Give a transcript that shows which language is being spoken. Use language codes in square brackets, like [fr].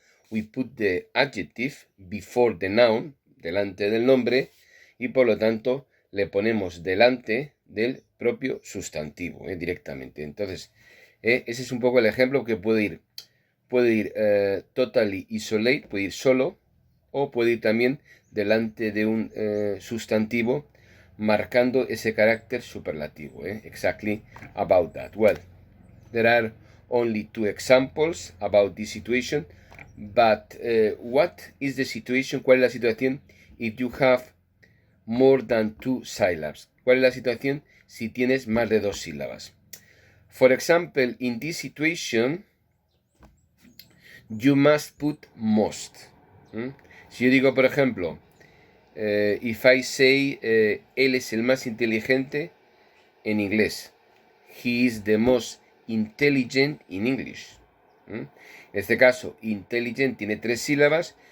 [en] We put the adjective before the noun, [es] delante del nombre, y por lo tanto le ponemos delante del propio sustantivo directamente. Entonces, ese es un poco el ejemplo que puede ir [en] totally isolate, [es] puede ir solo, o puede ir también delante de un sustantivo, marcando ese carácter superlativo. [en] Exactly about that. Well, there are only 2 examples about this situation, but what is the situation? [es] ¿Cuál es la situación [en] if you have more than 2 syllables? [es] ¿Cuál es la situación si tienes más de 2 sílabas? [en] For example, in this situation, you must put most. [es] Si yo digo, por ejemplo, [en] if I say, [es] él es el más inteligente en inglés. [en] He is the most intelligent in English. [es] En este caso, intelligent tiene 3 sílabas.